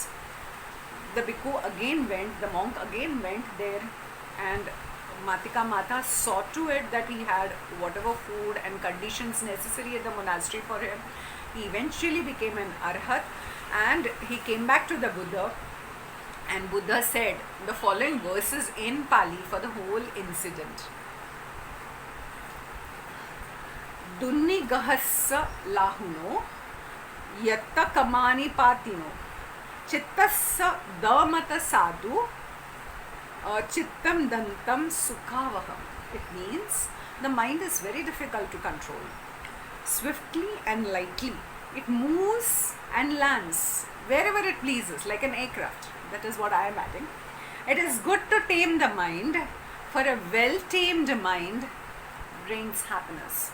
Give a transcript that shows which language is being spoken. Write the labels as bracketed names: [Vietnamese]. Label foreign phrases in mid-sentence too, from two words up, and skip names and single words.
[English] The bhikkhu again went, the monk again went there, and Matika Mata saw to it that he had whatever food and conditions necessary at the monastery for him. He eventually became an arhat, and he came back to the Buddha, and Buddha said the following verses in Pali for the whole incident. [Pali] Dunni gahassa lahuno yatta kamani patino chittassa damata sadhu chittam dantam sukhavaham. [English] It means the mind is very difficult to control. Swiftly and lightly it moves and lands wherever it pleases, like an aircraft. That is what I am adding. It is good to tame the mind, for a well-tamed mind brings happiness.